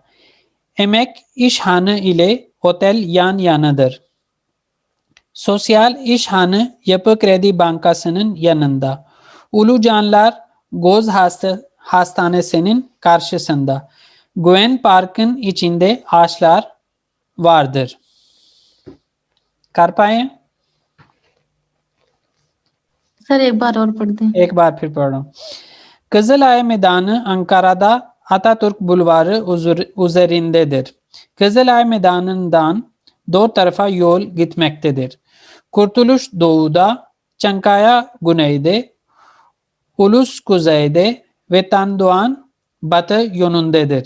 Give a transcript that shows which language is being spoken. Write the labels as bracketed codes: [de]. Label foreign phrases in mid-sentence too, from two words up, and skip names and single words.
[tr] Emek İşhanı ile otel yan yanadır. Sosyal İşhanı Yapı Kredi Bankası'nın yanında. Ulucanlar Göz hastanesinin karşısında. Gwen Park'ın içinde ağaçlar vardır. [ur] कर पाए? सर एक बार और पढ़ दें। एक बार फिर पढ़ रहा हूँ. [tr] Kızılay Meydanı Ankara'da Atatürk Bulvarı üzerindedir. Kızılay Meydanı'ndan dört tarafa yol gitmektedir. Kurtuluş doğuda, Çankaya güneyde, Ulus kuzeyde ve Tandoğan batı yönündedir.